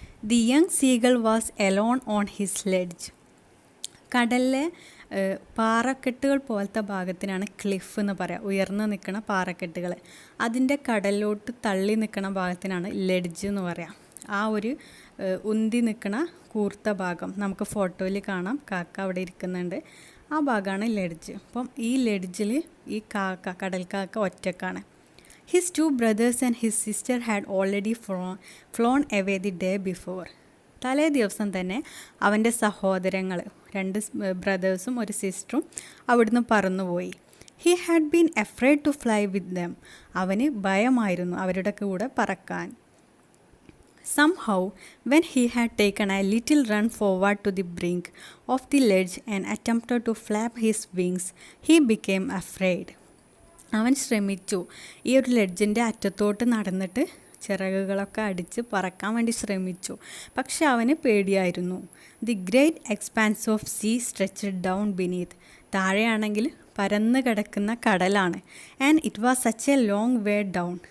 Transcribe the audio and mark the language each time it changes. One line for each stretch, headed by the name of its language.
English: The young seagull was alone on his ledge.
Malayalam: കടലിലെ പാറക്കെട്ടുകൾ പോലത്തെ ഭാഗത്തിനാണ് cliff എന്ന് പറയുക, ഉയർന്നു നിൽക്കുന്ന പാറക്കെട്ടുകൾ. അതിൻ്റെ കടലിലോട്ട് തള്ളി നിൽക്കുന്ന ഭാഗത്തിനാണ് ലെഡ്ജ് എന്ന് പറയാം. ആ ഒരു ഉന്തി നിൽക്കുന്ന കൂർത്ത ഭാഗം നമുക്ക് ഫോട്ടോയിൽ കാണാം. കാക്ക അവിടെ ഇരിക്കുന്നുണ്ട്. ആ ഭാഗമാണ് ലെഡ്ജ്. അപ്പം ഈ ലെഡ്ജിൽ ഈ കടൽക്കാക്ക ഒറ്റക്കാണ്.
English: His 2 brothers and his sister had already flown away the day before.
Malayalam: തലേ ദിവസം തന്നെ അവൻ്റെ സഹോദരങ്ങൾ, 2 ബ്രദേഴ്സും ഒരു സിസ്റ്ററും അവിടുന്ന് പറന്നുപോയി.
English: He had been afraid to fly with them.
Malayalam: അവന് ഭയമായിരുന്നു അവരുടെ കൂടെ പറക്കാൻ.
English: Somehow, when he had taken a little run forward to the brink of the ledge and attempted to flap his wings, he became afraid.
Malayalam: അവൻ ശ്രമിച്ചു, ഈ ഒരു ലെഡ്ജിൻ്റെ അറ്റത്തോട്ട് നടന്നിട്ട് ചിറകുകളൊക്കെ അടിച്ച് പറക്കാൻ വേണ്ടി ശ്രമിച്ചു, പക്ഷെ അവന് പേടിയായിരുന്നു.
English: The great expanse of sea stretched down beneath.
Malayalam: താഴെയാണെങ്കിൽ പരന്ന് കിടക്കുന്ന കടലാണ്.
English: And it was such a long way down.